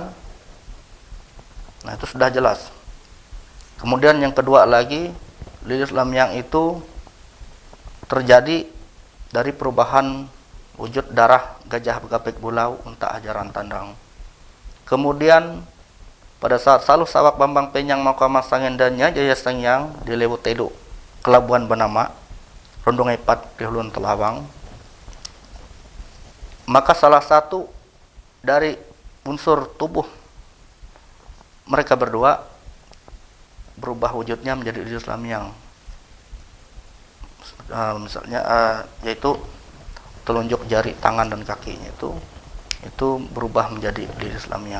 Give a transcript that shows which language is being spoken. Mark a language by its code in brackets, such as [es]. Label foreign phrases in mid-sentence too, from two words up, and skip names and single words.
[id] Nah, itu sudah jelas. Kemudian yang kedua lagi, Lilis Lamyang itu terjadi dari perubahan wujud darah gajah gapik bulau unta ajaran tandang. Kemudian pada saat Saluh Sawak Bambang Penyang Mahkamah Sangendanya Jaya Sangyang di Lewu Tedu Kelabuan Benama Rondong Epat di Hulun Telawang, maka salah satu dari unsur tubuh mereka berdua berubah wujudnya menjadi Lilis Lamyang. Misalnya yaitu telunjuk jari tangan dan kakinya itu berubah menjadi Lilis Lamyang.